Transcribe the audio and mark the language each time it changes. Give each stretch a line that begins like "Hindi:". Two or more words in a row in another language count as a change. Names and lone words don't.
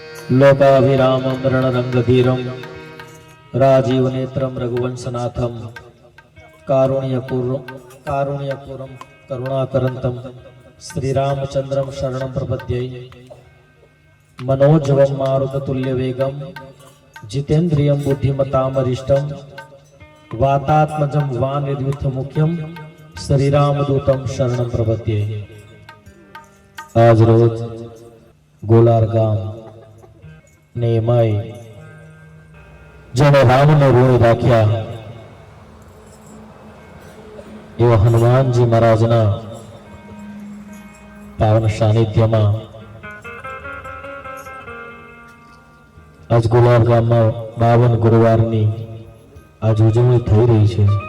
Sanskrit: लोकाभिरामं रणरंगधीरं राजीवनेत्रं रघुवंशनाथं कारुण्यपूरं करुणाकरन्तं श्रीरामचन्द्रं शरणं प्रपद्ये। मनोजवं मारुततुल्यवेगं जितेन्द्रियं बुद्धिमतामरिष्टं वातात्मजं वानरयूथमुख्यं श्रीरामदूतं शरणं प्रपद्ये।
Gujarati: આજ રોજ ગોલાર ગામ ને માય જેને રામને રોઈ રાખ્યા એવા હનુમાનજી મહારાજના પાવન સાનિધ્યમાં આજ ગોલાર ગામમાં 52 ગુરુવારની આજ ઉજવણી થઈ રહી છે।